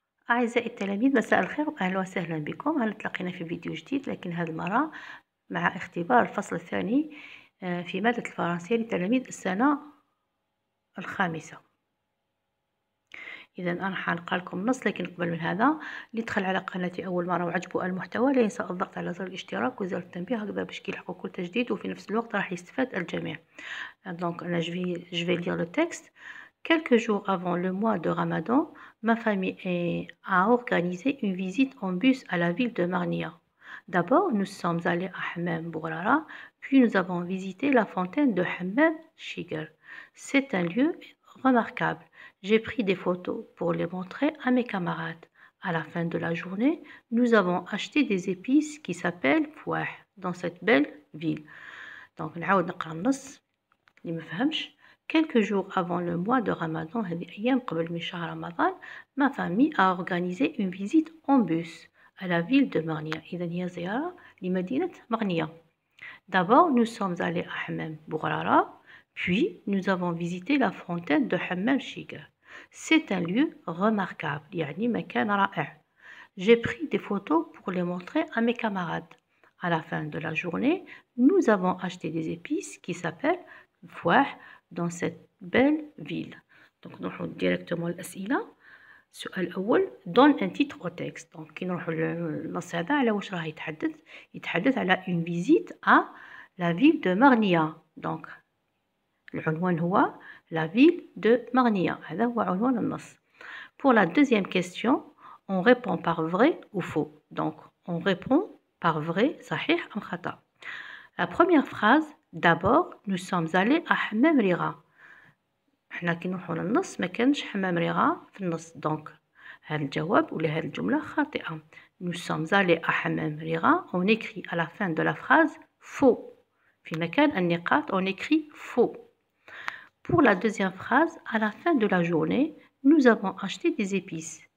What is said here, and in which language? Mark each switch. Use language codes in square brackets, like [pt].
[ar] أعزائي التلاميذ، مساء الخير وأهلا وسهلا بكم. هل تلاقينا في فيديو جديد، لكن هذه المرة مع اختبار الفصل الثاني في مادة الفرنسية لتلاميذ السنة الخامسة. إذا أنا حنقرأ لكم النص، لكن قبل من هذا اللي دخل على قناتي أول مرة وعجبه المحتوى لا ينسى الضغط على زر الاشتراك وزر التنبيه، هكذا باش كيلحقوا كل تجديد وفي نفس الوقت راح يستفاد الجميع. [fr] Donc je vais lire le texte. Quelques jours avant le mois de Ramadan, ma famille a organisé une visite en bus à la ville de Marnia. D'abord, nous sommes allés à Hammam Bourara, puis nous avons visité la fontaine de Hammam Shiger. C'est un lieu remarquable. J'ai pris des photos pour les montrer à mes camarades. À la fin de la journée, nous avons acheté des épices qui s'appellent fouah dans cette belle ville. [ar] Donc, نعاود نقرا النص اللي ما فهمش. [fr] Quelques jours avant le mois de Ramadan, [ar] هذه أيام قبل من شهر رمضان, [fr] ma famille a organisé une visite en bus à la ville de Marnia. [ar] إذا هي زيارة لمدينة مرنيا. [fr] D'abord, nous sommes allés à Hammam Bourara, puis nous avons visité la fontaine de Hammam Shiger. C'est un lieu remarquable, [ar] يعني مكان رائع. [fr] J'ai pris des photos pour les montrer à mes camarades. À la fin de la journée, nous avons acheté des épices qui s'appellent fouah dans cette belle ville. Donc [ar] نروحو [fr] directement [ar] الأسئلة. السؤال الأول [fr] donne un titre au texte. [ar] Donc كي نروحو للنص هذا على واش راه يتحدث على [fr] une visite à la ville de Marnia. Donc [ar] العنوان هو [fr] la ville de Marnia. [ar] هذا هو عنوان النص. [fr] Pour la deuxième question, on répond par vrai ou faux. Donc on répond par vrai, [ar] صحيح أم خطأ. [fr] La première phrase, d'abord nous sommes allés à حمام ريغا. [ar] احنا كي نروحو للنص ما كانش حمام ريغا في النص، دونك هذا الجواب ولا هذه الجملة خاطئة. [fr] Nous sommes allés à حمام ريغا. On écrit à la fin de la phrase faux. [ar] في مكان النقاط [fr] on écrit faux. Pour la deuxième phrase, à la fin de la journée, nous avons acheté des épices.